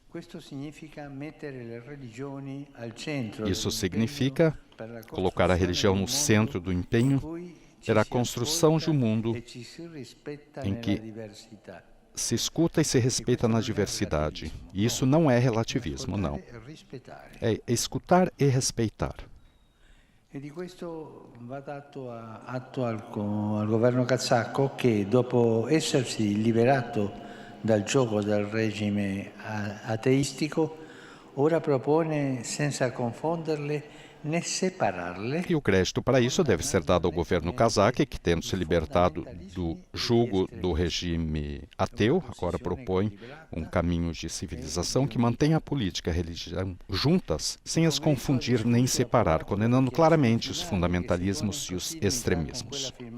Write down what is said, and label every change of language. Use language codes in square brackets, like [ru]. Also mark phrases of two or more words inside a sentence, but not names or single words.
[pt] Isso significa colocar a religião no centro do empenho pela construção de um mundo em que se escuta e se respeita na diversidade. E isso não é relativismo, não. É escutar e respeitar. [it] E di questo va dato atto al governo kazako che, dopo essersi liberato dal gioco del regime ateistico, ora propone, senza confonderle né separarle. [pt] E o crédito para isso deve ser dado ao governo cazaque, que, tendo se libertado do jugo do regime ateu, agora propõe um caminho de civilização que mantém a política e a religião juntas, sem as confundir nem separar, condenando claramente os fundamentalismos e os extremismos.